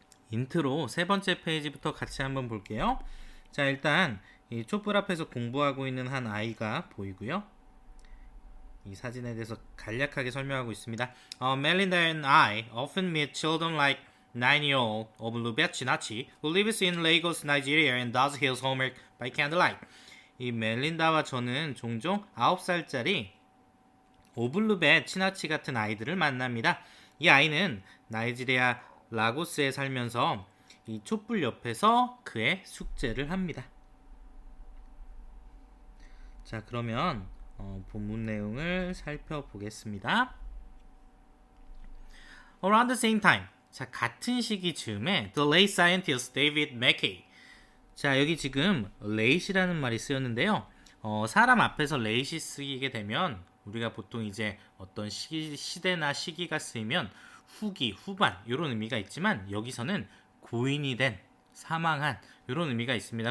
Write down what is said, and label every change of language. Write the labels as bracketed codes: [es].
[ko] 인트로 세 번째 페이지부터 같이 한번 볼게요. 자, 일단 이 촛불 앞에서 공부하고 있는 한 아이가 보이고요. 이 사진에 대해서 간략하게 설명하고 있습니다. [en] Melinda and I often meet children like 9-year-old of Lubet Chinachi, who lives in Lagos, Nigeria and does his homework by candlelight. [ko] 이 멜린다와 저는 종종 9살짜리 오블루벳 치나치 같은 아이들을 만납니다. 이 아이는 나이지리아 라고스에 살면서 이 촛불 옆에서 그의 숙제를 합니다. 자, 그러면 본문 내용을 살펴보겠습니다. [en] Around the same time. [ko] 자, 같은 시기 즈음에 [en] The late scientist David Mackay. [ko] 자, 여기 지금 late이라는 말이 쓰였는데요. 사람 앞에서 late이 쓰이게 되면 우리가 보통 이제 어떤 시대나 시기가 쓰이면 후기, 후반 이런 의미가 있지만 여기서는 고인이 된, 사망한 이런 의미가 있습니다.